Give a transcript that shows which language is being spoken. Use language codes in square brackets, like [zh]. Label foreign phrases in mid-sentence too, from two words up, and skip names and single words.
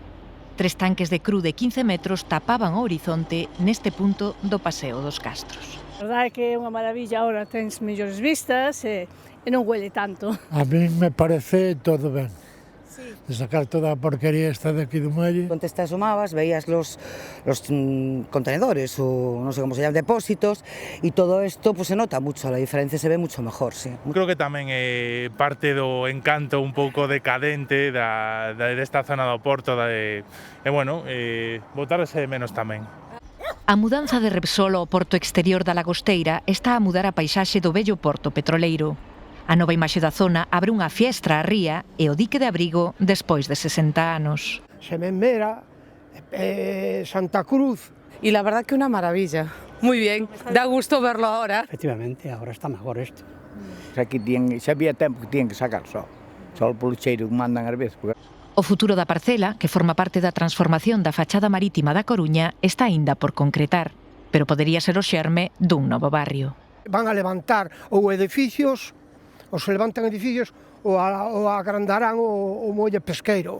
[gl] 3 tanques de cru de 15 metros tapaban o horizonte neste punto do Paseo dos Castros. A verdade é que é unha maravilla, ahora tens mellores vistas e non huele tanto. [es] A mí me parece todo ben. [gl] De sacar toda a porquería esta de aquí do muelle. [es] Antes te asomabas, veías los contenedores o no sé cómo se llaman, depósitos, y todo esto pues se nota mucho, la diferencia se ve mucho mejor, sí. [gl] Creo que tamén é parte do encanto un pouco decadente desta zona do Porto, botarse de menos tamén. A mudanza de Repsol ao porto exterior da Lagosteira está a mudar a paisaxe do vello porto petroleiro. A nova imaxe da zona abre unha fiestra á ría e o dique de abrigo despois de 60 anos. Xemembera, Santa Cruz. [es] Y la verdad que una maravilla. Muy bien, da gusto verlo ahora. Efectivamente, ahora está mejor esto. [gl] Aquí xa había tempo que [es] tienen que [gl] sacar só polo cheiro que mandan ás veces. O futuro da parcela, que forma parte da transformación da fachada marítima da Coruña, está aínda por concretar, pero podería ser o xerme dun novo barrio. Van a levantar ou edificios, ou se levantan edificios, ou agrandarán o molle pesqueiro.